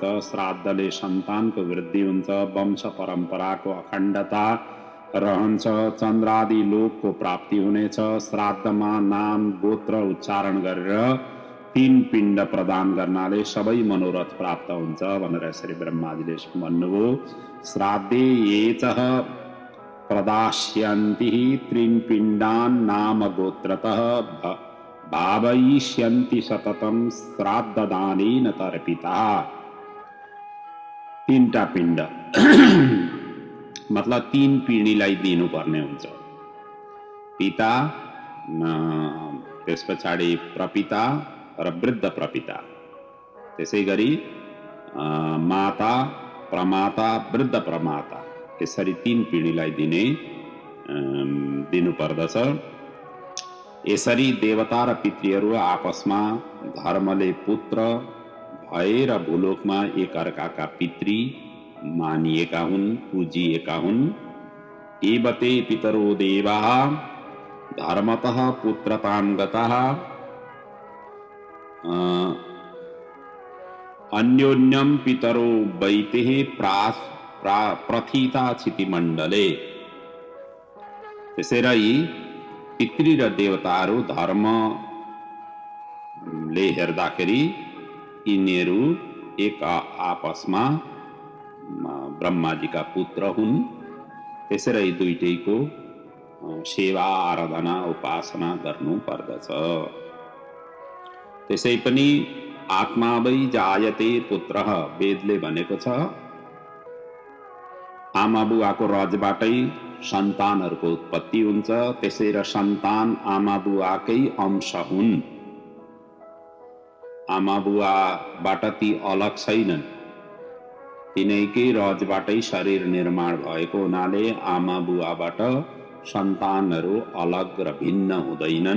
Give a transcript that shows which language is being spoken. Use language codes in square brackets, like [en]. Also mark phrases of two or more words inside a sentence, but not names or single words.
[ne] श्राद्धले सन्तानको वृद्धि हुन्छ, वंश परम्पराको अखण्डता रहन्छ, चन्द्रादि लोकको प्राप्ति हुनेछ। श्राद्धमा नाम गोत्र उच्चारण गरेर 3 पिण्ड प्रदान गर्नाले सबै मनोरथ प्राप्त हुन्छ भनेर यसरी ब्रह्माजीले भन्नुभयो। [sa] श्राद्धे येचः प्रदास्यन्ति 3 पिण्डान् नाम गोत्रतः भावयिष्यन्ति सततं श्राद्धदानेन तर्पिता। [ne] तीनटा पिण्ड मतलब तीन पिँढीलाई दिनुपर्ने हुन्छ। पिता, त्यस पछाडि प्रपिता र वृद्ध प्रपिता, त्यसै गरी माता, प्रमाता, वृद्ध प्रमाता, यसरी तीन पिँढीलाई दिनुपर्दछ। यसरी देवता र पितृहरू आपसमा धर्मले पुत्र भएर भूलोकमा एकअर्काका पितृ मानिएका हुन्, पूजिएका हुन्। [sa] एवते पितरो देवाः धर्मतः पुत्रतां गताः अन्योन्यं पितरो वैतेः प्रथिता क्षितिमण्डले। [ne] त्यसैले पितृ र देवताहरू धर्मले हेर्दाखेरि यिनीहरू एक आपसमा ब्रह्माजीका पुत्र हुन्। त्यसैले दुईटैको सेवा, आराधना, उपासना गर्नु पर्दछ। त्यसै पनि [sa] आत्मा वै जायते पुत्रः, [ne] वेदले भनेको छ आमा बुवाको रजबाटै सन्तानहरूको उत्पत्ति हुन्छ। त्यसै र सन्तान आमा बुवाकै अंश हुन्। आमा बुवाबाट ती अलग छैनन्, तिनैकै रजबाटै शरीर निर्माण भएको हुनाले आमा बुवाबाट सन्तानहरू अलग र भिन्न हुँदैनन्।